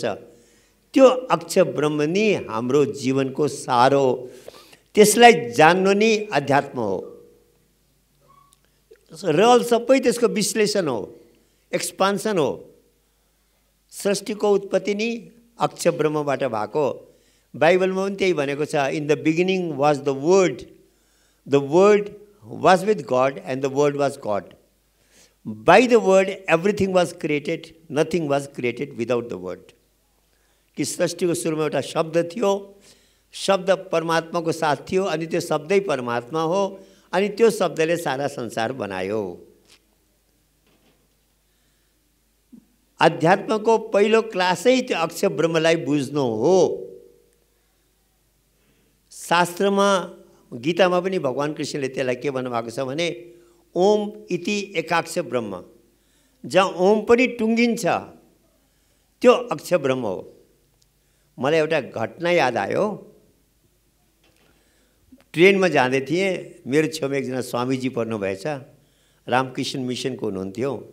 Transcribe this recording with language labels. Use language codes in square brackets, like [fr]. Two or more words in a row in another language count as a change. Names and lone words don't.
[ne] त्यो अक्षर ब्रह्म नै हाम्रो जीवनको सार हो। त्यसलाई जान्नु नै अध्यात्म हो। रहल सबै त्यसको विश्लेषण हो, एक्सपान्सन हो। सृष्टिको उत्पत्ति नै अक्षर ब्रह्मबाट भएको। बाइबलमा पनि त्यही भनेको छ, [en] In the beginning was the Word was with God and the Word was God. By the Word everything was created, nothing was created without the Word. [ne] कि सृष्टिको सुरुमा एउटा शब्द थियो, शब्द परमात्माको साथ थियो, अनि त्यो शब्दै परमात्मा हो, अनि त्यो शब्दले सारा संसार बनायो। अध्यात्मको पहिलो क्लासै त्यो अक्षर ब्रह्मलाई बुझ्नु हो। शास्त्रमा, गीतामा पनि भगवान कृष्णले त्यसलाई के भन्नुभएको छ भने [sa] ओम इति एकाक्ष ब्रह्म, [ne] जहाँ ओम पनि टुङ्गिन्छ त्यो अक्ष ब्रह्म हो। मलाई एउटा घटना याद आयो। ट्रेनमा जाँदै थिएँ, मेरो छेउमा एकजना स्वामीजी पर्नुभएछ, रामकृष्ण मिसनको हुनुहुन्थ्यो।